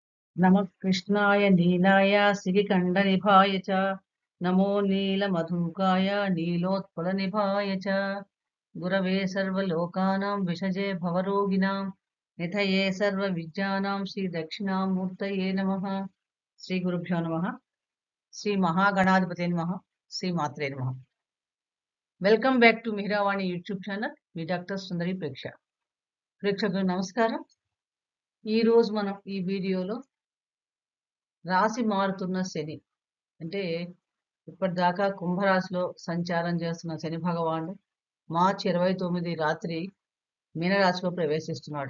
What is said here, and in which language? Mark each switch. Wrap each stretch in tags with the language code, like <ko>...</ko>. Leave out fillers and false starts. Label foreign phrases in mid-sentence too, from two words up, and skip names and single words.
<sa>नमः कृष्णाय नीलाय सिरिकण्डनिभाय च नमो नीलमधुकाय नीलोत्पलनिभाय च गुरवे सर्वलोकानां विषजे भवरोगिणां निधये सर्वविद्यानां श्रीदक्षिणामूर्तये नमः श्रीगुरुभ्यो नमः श्रीमहागणाधिपतये नमः श्रीमात्रे नमः</sa> <en>welcome back to Mihiravani YouTube channel</en> <te>మీ డాక్టర్ సుందరి ప్రేక్షకులకు నమస్కారం. ఈ రోజు మనం ఈ వీడియోలో రాశి మారుతున్న శని అంటే ఇప్పటిదాకా కుంభరాశిలో సంచారం చేస్తున్న శని భగవానుడు మార్చి 29 రాత్రి మీనరాశిలో ప్రవేశిస్తున్నాడు.</te>